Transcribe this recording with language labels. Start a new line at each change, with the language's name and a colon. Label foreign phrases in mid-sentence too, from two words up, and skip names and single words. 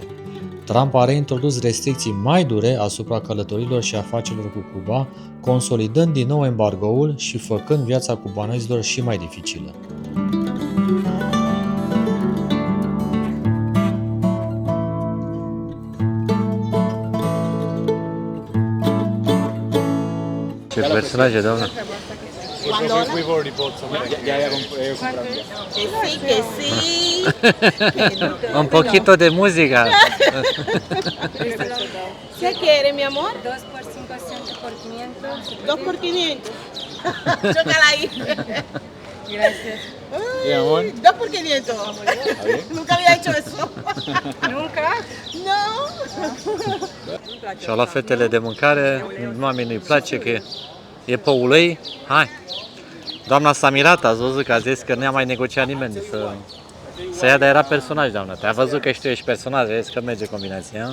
Romanian: Trump a reintrodus restricții mai dure asupra călătorilor și afacerilor cu Cuba, consolidând din nou embargoul și făcând viața cubanezilor și mai dificilă. Ce personaje, doamnă!
Spanish: Un poquito de música. ¿Qué quiere, mi amor? 2 por 5 por 500. 2 por 500. Chócala ahí. Gracias. Ay, 2 por 500. Nunca había hecho eso. Nunca? No.
Romanian: Și-au luat fetele de mâncare, mamei nu-i place că e pe ulei. Hai! Doamna s-a mirat, ați văzut că a zis că nu a mai negociat nimeni să ia, dar era personaj, doamnă. Te-a văzut că și tu ești personaj, vezi că merge combinația.